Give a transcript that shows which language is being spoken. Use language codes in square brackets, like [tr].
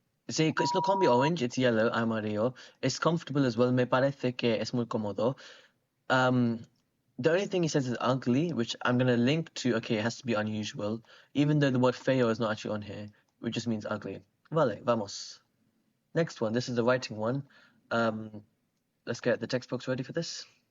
[en] It's no combi orange, it's yellow, amarillo. [es] It's comfortable as well. Me parece que es muy cómodo. [en] The only thing he says is ugly, which I'm going to link to, okay, it has to be unusual, even though the word feo is not actually on here, which just means ugly. Vale, vamos. Next one, this is the writing one. Let's get the textbooks ready for this.